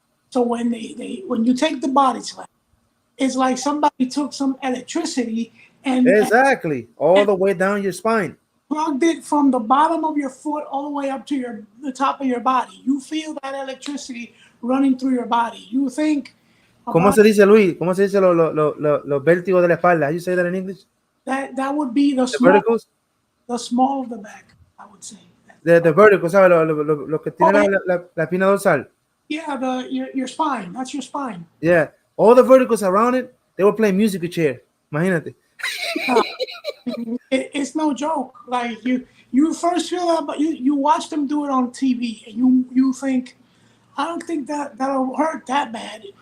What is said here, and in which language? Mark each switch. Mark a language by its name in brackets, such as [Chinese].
[English] So when when you take the body slam, it's like somebody took some electricity and exactly all the way down your spine, plugged it from the bottom of your foot all the way up to the top of your body. You feel that electricity running through your body. You think. [Spanish] ¿Cómo se dice, Luis? ¿Cómo se dice los vértigos de la espalda? [English] How you say that in English? That would be the verticals? The small of the back, I would say. The verticals, ¿sabes? [Spanish] Lo que tiene la espina dorsal. [English] Yeah, your spine. That's your spine. Yeah. All the verticals around it, they were playing musical chair. [Spanish] Imagínate. [English] It's no joke. Like you first feel that, but you watch them do it on TV, and you think, I don't think that'll hurt that bad.